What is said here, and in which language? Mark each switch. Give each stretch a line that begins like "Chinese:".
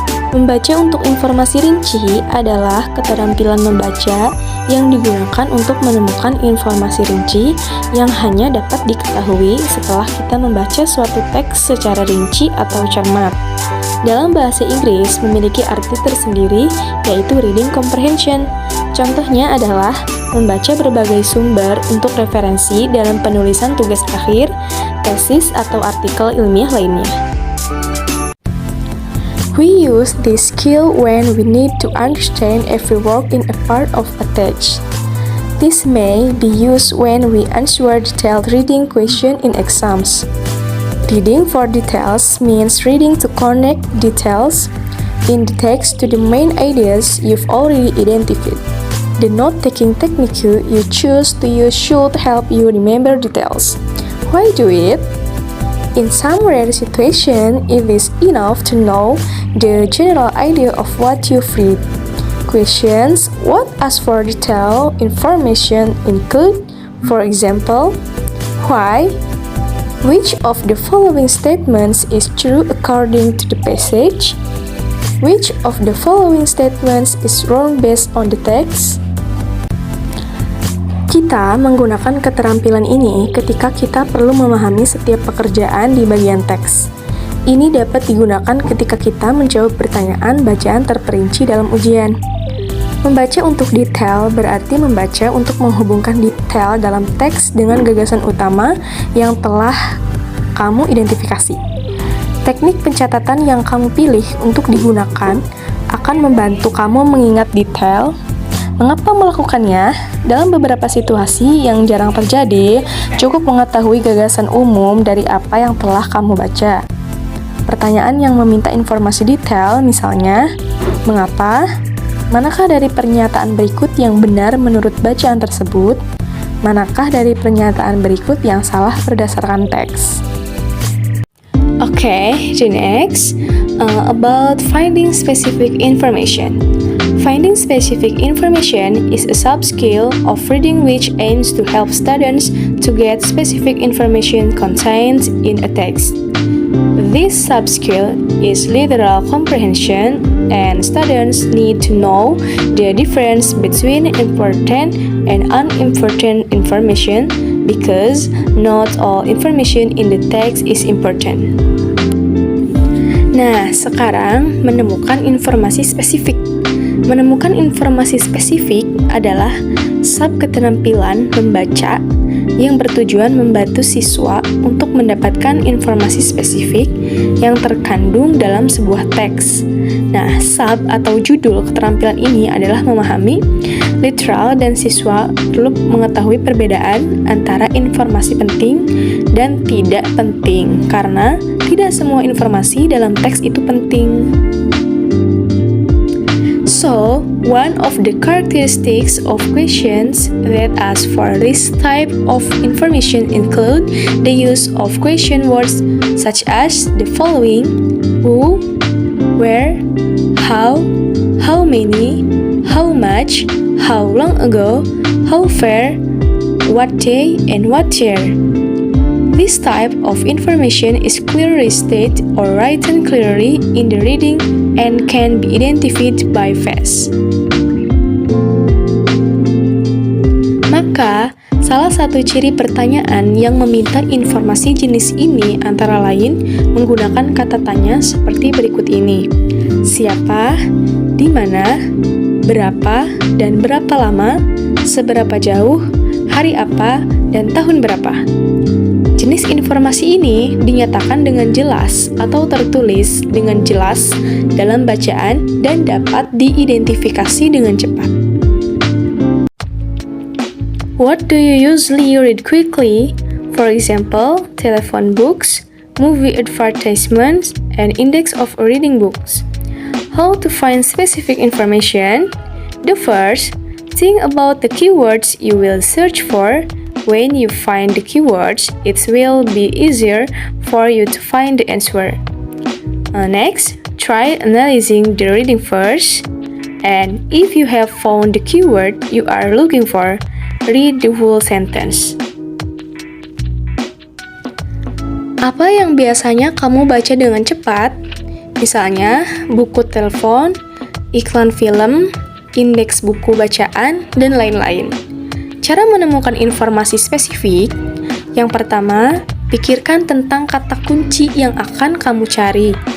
Indonesian: Membaca untuk informasi rinci adalah keterampilan membaca yang digunakan untuk menemukan informasi rinci yang hanya dapat diketahui setelah kita membaca suatu teks secara rinci atau cermat. Dalam bahasa Inggris memiliki arti tersendiri, yaitu reading comprehension. Contohnya adalah membaca berbagai sumber untuk referensi dalam penulisan tugas akhir, tesis, atau artikel ilmiah lainnya.
English: We use this skill when we need to understand every word in a part of a text. This may be used when we answer detailed reading question in exams. Reading for details means reading to connect details in the text to the main ideas you've already identified. The note-taking technique you choose to use should help you remember details. Why do it? In some rare situations, it is enough to know the general idea of what you've read. Questions what ask for detailed information include, for example, why? Which of the following statements is true according to the passage? Which of the following statements is wrong based on the text?
Indonesian: Kita menggunakan keterampilan ini ketika kita perlu memahami setiap pekerjaan di bagian teks. Ini dapat digunakan ketika kita menjawab pertanyaan bacaan terperinci dalam ujian. Membaca untuk detail berarti membaca untuk menghubungkan detail dalam teks dengan gagasan utama yang telah kamu identifikasi. Teknik pencatatan yang kamu pilih untuk digunakan akan membantu kamu mengingat detail. Mengapa melakukannya? Dalam beberapa situasi yang jarang terjadi, cukup mengetahui gagasan umum dari apa yang telah kamu baca. Pertanyaan yang meminta informasi detail, misalnya, mengapa? Manakah dari pernyataan berikut yang benar menurut bacaan tersebut? Manakah dari pernyataan berikut yang salah berdasarkan teks?
English: Okay, the next about finding specific information. Finding specific information is a sub-skill of reading which aims to help students to get specific information contained in a text. This sub-skill is literal comprehension, and students need to know the difference between important and unimportant information because not all information in the text is important.
Indonesian: Nah, sekarang menemukan informasi spesifik. Menemukan informasi spesifik adalah sub-keterampilan membaca yang bertujuan membantu siswa untuk mendapatkan informasi spesifik yang terkandung dalam sebuah teks. Nah, sub atau judul keterampilan ini adalah memahami literal dan siswa perlu mengetahui perbedaan antara informasi penting dan tidak penting karena tidak semua informasi dalam teks itu penting.
English: So, one of the characteristics of questions that ask for this type of information include the use of question words such as the following: who, where, how many, how much, how long ago, how far, what day, and what year. This type of information is clearly stated or written clearly in the reading and can be identified by face.
Indonesian: Maka, salah satu ciri pertanyaan yang meminta informasi jenis ini antara lain menggunakan kata tanya seperti berikut ini. Siapa, di mana, berapa, dan berapa lama, seberapa jauh, hari apa, dan tahun berapa. Jenis informasi ini dinyatakan dengan jelas atau tertulis dengan jelas dalam bacaan dan dapat diidentifikasi dengan cepat.
English: What do you usually read quickly? For example, telephone books, movie advertisements, and index of reading books. How to find specific information? The first, think about the keywords you will search for. When you find the keywords, it will be easier for you to find the answer. Next, try analyzing the reading first. And if you have found the keyword you are looking for, read the whole sentence.
Indonesian: Apa yang biasanya kamu baca dengan cepat? Misalnya, buku telepon, iklan film, indeks buku bacaan, dan lain-lain. Cara menemukan informasi spesifik, yang pertama, pikirkan tentang kata kunci yang akan kamu cari.